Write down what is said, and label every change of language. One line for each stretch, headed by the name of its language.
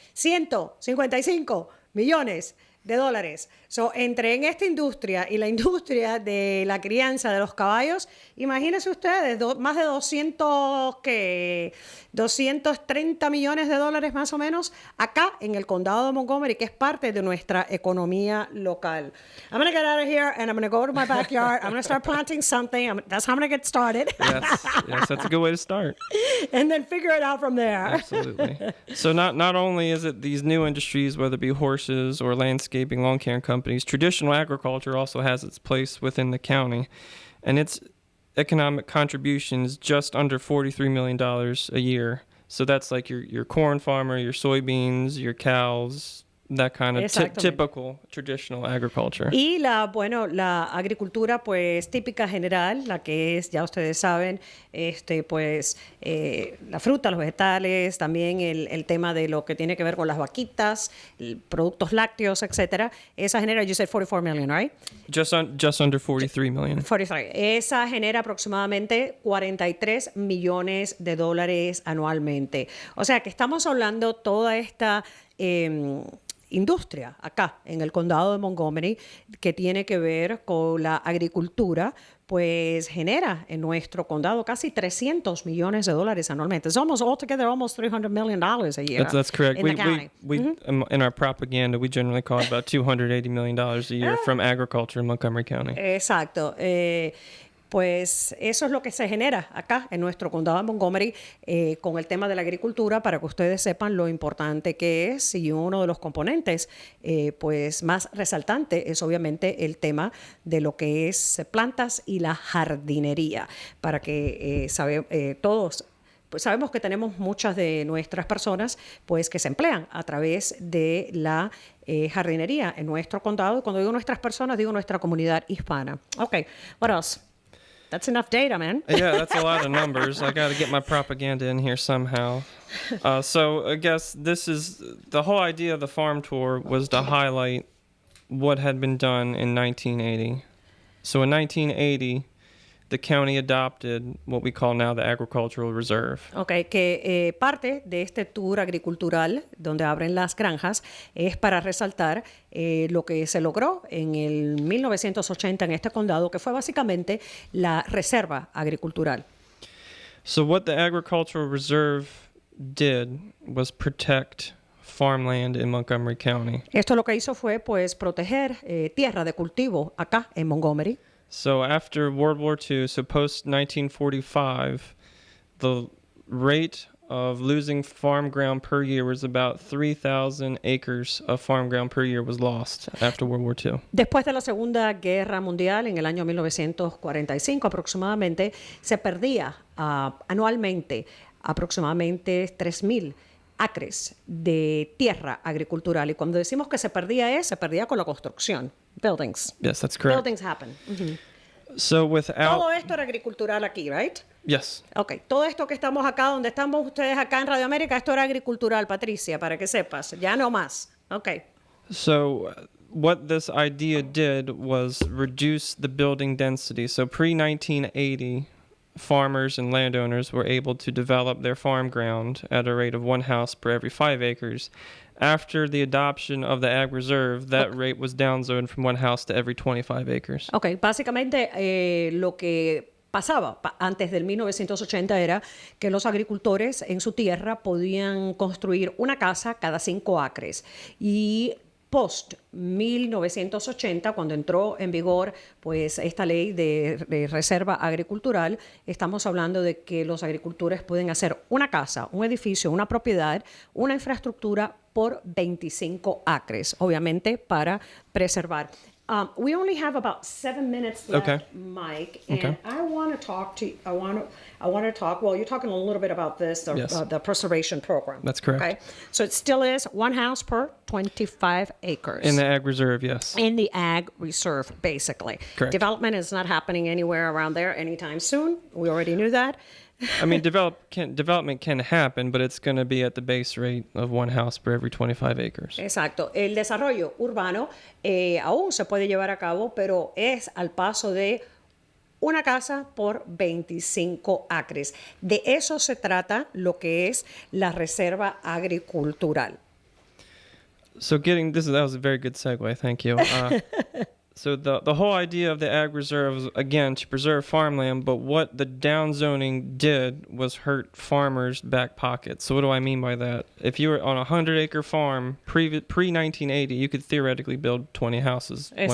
Spanish: $155 millones. So, entre en esta industria y la industria de la crianza de los caballos, imagínense ustedes, más de 230 millones de dólares más o menos acá en el condado de Montgomery, que es parte de nuestra economía local.
English: I'm going to get out of here and I'm going to go to my backyard. I'm going to start planting something. That's how I'm going to get started. Yes, that's a good way to start. And then figure it out from there. Absolutely. So not only is it these new industries, whether it be horses or landscaping, lawn care companies, traditional agriculture also has its place within the county, and its economic contributions just under $43 million a year. So that's like your corn farmer, your soybeans, your cows, that kind of typical traditional agriculture.
Spanish: Y la agricultura pues típica general, la que es, ya ustedes saben, la fruta, los vegetales, también el tema de lo que tiene que ver con las vaquitas, productos lácteos, etcétera. Esa genera,
English: you said 44 million, right? Just under 43 million.
Spanish: 43. Esa genera aproximadamente $43 millones anualmente. O sea que estamos hablando toda esta industria acá en el condado de Montgomery que tiene que ver con la agricultura, pues genera en nuestro condado casi $300 millones anualmente.
English: It's altogether almost $300 million a year. That's correct. In the county. In our propaganda, we generally call it about $280 million a year from agriculture in Montgomery County.
Spanish: Exacto. Pues eso es lo que se genera acá en nuestro condado de Montgomery con el tema de la agricultura, para que ustedes sepan lo importante que es, y uno de los componentes pues más resaltante es obviamente el tema de lo que es plantas y la jardinería, para que todos pues sabemos que tenemos muchas de nuestras personas pues que se emplean a través de la jardinería en nuestro condado. Y cuando digo nuestras personas, digo nuestra comunidad hispana.
English: Okay, what else? That's enough data, man. Yeah, that's a lot of numbers. I got to get my propaganda in here somehow. So I guess this is the whole idea of the farm tour was to highlight what had been done in 1980. So in 1980, the county adopted what we call now the Agricultural Reserve.
Spanish: Okay, que parte de este tour agricultural donde abren las granjas es para resaltar lo que se logró en el 1980 en este condado, que fue básicamente la reserva agricultural.
English: So what the Agricultural Reserve did was protect farmland in Montgomery County.
Spanish: Esto lo que hizo fue pues proteger tierra de cultivo acá en Montgomery.
English: So after World War II, so post 1945, the rate of losing farm ground per year was about 3,000 acres of farm ground per year was lost after World War II.
Spanish: Después de la Segunda Guerra Mundial, en el año 1945 aproximadamente, se perdía anualmente aproximadamente 3,000 acres de tierra agricultural. Y cuando decimos que se perdía con la construcción.
English: Buildings. Yes, that's correct. Buildings happen. So without...
Spanish: Todo esto era agricultural aquí,
English: right? Yes.
Spanish: Ok, todo esto que estamos acá, donde estamos ustedes acá en Radio América, esto era agricultural, Patricia, para que sepas. Ya no más. Ok.
English: So what this idea did was reduce the building density. So pre-1980, farmers and landowners were able to develop their farm ground at a rate of 1 house per every 5 acres. After the adoption of the Ag Reserve, that rate was downsized from 1 house to every 25 acres.
Spanish: Ok, básicamente lo que pasaba antes del 1980 era que los agricultores en su tierra podían construir una casa cada 5 acres. Y post 1980, cuando entró en vigor pues esta ley de reserva agricultural, estamos hablando de que los agricultores pueden hacer una casa, un edificio, una propiedad, una infraestructura por 25 acres, obviamente para preservar.
English: We only have about 7 minutes left, Okay. Mike, and Okay. I want to talk to you. I want to talk. Well, you're talking a little bit about this, Yes. the preservation program. That's correct. Okay, so it still is 1 house per 25 acres In the Ag Reserve, yes. in the ag reserve, basically. Correct. Development is not happening anywhere around there anytime soon. We already knew that. I mean, development can happen, but it's going to be at the base rate of 1 house per every 25 acres.
Spanish: Exacto. El desarrollo urbano aún se puede llevar a cabo, pero es al paso de una casa por 25 acres. De eso se trata lo que es la reserva agricultural.
English: So that was a very good segue. Thank you. So the whole idea of the Ag Reserve was, again, to preserve farmland, but what the downzoning did was hurt farmers' back pockets. So what do I mean by that? If you were on a 100-acre farm pre-1980, you could theoretically build 20 houses, one per